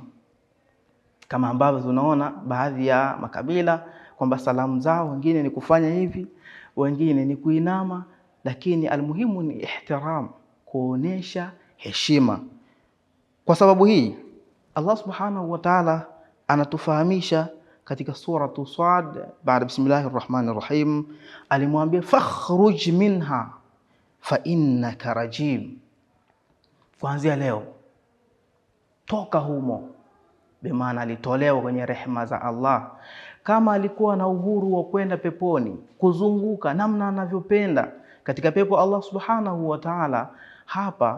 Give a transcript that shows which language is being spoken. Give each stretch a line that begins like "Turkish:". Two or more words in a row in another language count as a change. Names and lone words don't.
Swahili: Kama ambavyo tunaona baadhi ya makabila kwamba salamu zao wengine ni kufanya hivi, wengine ni kuinama, lakini almuhimu ni ihtiram, kuonesha heshima. Kwa sababu hii
Arabic: الله سبحانه وتعالى
Swahili: anatufahamisha katika suratu Sad baada
Arabic: بسم الله الرحمن الرحيم, alimwambia فاخرج منها فإنك رجيم.
Swahili: Kuanzia leo toka humo, bimaana alitolewa kwenye rehema za Allah. Kama alikuwa na uhuru wa kwenda peponi kuzunguka namna anavyopenda katika pepo
Arabic: الله سبحانه وتعالى,
Swahili: hapa